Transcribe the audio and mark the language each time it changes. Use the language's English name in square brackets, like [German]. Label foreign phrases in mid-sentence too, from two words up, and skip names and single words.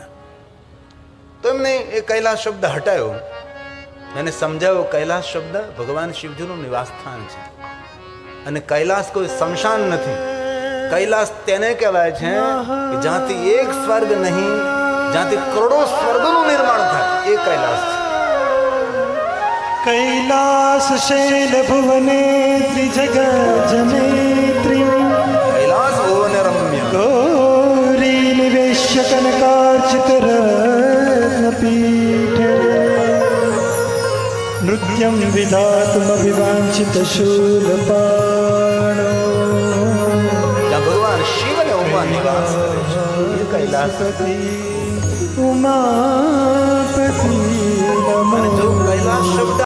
[Gujarati] તો એમને એ કૈલાસ શબ્દ હટાયો, એને સમજાવ્યો કૈલાસ શબ્દ ભગવાન શિવજીનું નિવાસ સ્થાન છે, અને કૈલાસ કોઈ શમશાન નથી. કૈલાસ તેને કહેવાય છે કે જ્યાંથી એક સ્વર્ગ નહીં, જ્યાંથી કરોડો સ્વર્ગનું નિર્માણ થાય એ કૈલાસ છે. [Sanskrit] कैलास शैल भुवने त्रिजग जनेत्री કૈલાસ ભુવન રમ્ય गौरी निवेश्य कनकार्चित रत्न पीठ नृत्यं विधातुम अभिवांछित शूलपाणो [Gujarati] જ્યાં ભગવાન શિવ અને ઉમા નિવાસ કરે છે એ કૈલાસ. उमापति અને જો કૈલાસ શબ્દ